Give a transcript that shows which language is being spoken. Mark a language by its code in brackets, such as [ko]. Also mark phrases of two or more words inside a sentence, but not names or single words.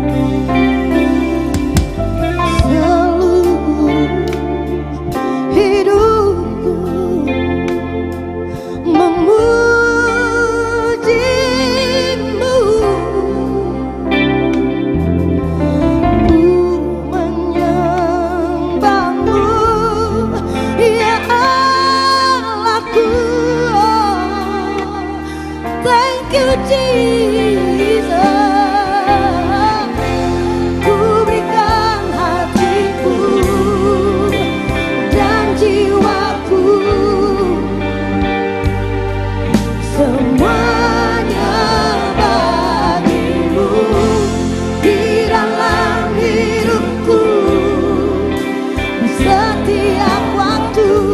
[id] Seluruh hidupku memujimu, ku menyembahmu, ya Allahku. [en] Thank you Jesus. [id] Ku berikan hatiku dan jiwaku, semuanya bagimu di dalam hidupku setiap waktu.